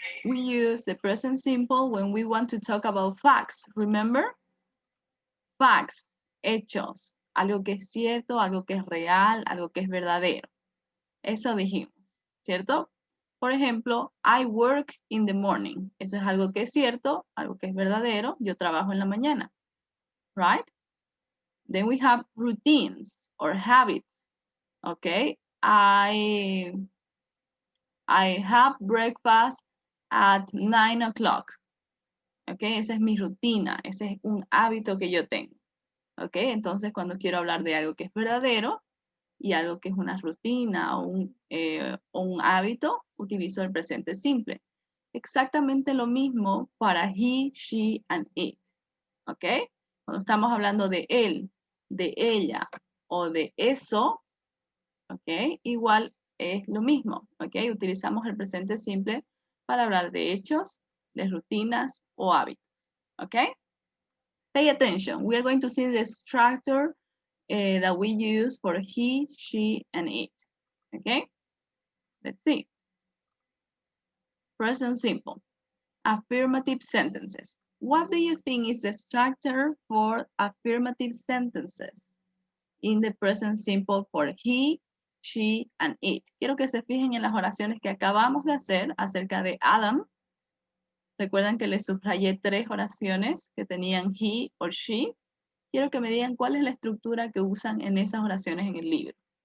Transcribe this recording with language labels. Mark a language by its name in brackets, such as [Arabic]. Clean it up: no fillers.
[English] We use the present simple when we want to talk about facts. Remember? [Spanish] Facts, hechos, algo que es cierto, algo que es real, algo que es verdadero. Eso dijimos, ¿cierto? Por ejemplo, [English] I work in the morning. [Spanish] Eso es algo que es cierto, algo que es verdadero. Yo trabajo en la mañana. [English] Right? Then we have routines or habits. Okay? I have breakfast at 9 o'clock. Okay? [Spanish] Esa es mi rutina. Ese es un hábito que yo tengo. Okay? Entonces, cuando quiero hablar de algo que es verdadero y algo que es una rutina o un hábito, utilizo el presente simple. Exactamente lo mismo para [English] he, she, and it. [Spanish] ¿Ok? Cuando estamos hablando de él, de ella o de eso, ¿ok? Igual es lo mismo, ¿ok? Utilizamos el presente simple para hablar de hechos, de rutinas o hábitos, ¿ok? [English] Pay attention. We are going to see the structure that we use for he, she, and it. Okay? Let's see. Present simple. Affirmative sentences. What do you think is the structure for affirmative sentences in the present simple for he, she, and it? [Spanish] Quiero que se fijen en las oraciones que acabamos de hacer acerca de Adam. Recuerdan que les subrayé 3 oraciones que tenían [English] he or she. [Spanish] Quiero que me digan cuál es la estructura que usan en esas oraciones en el libro.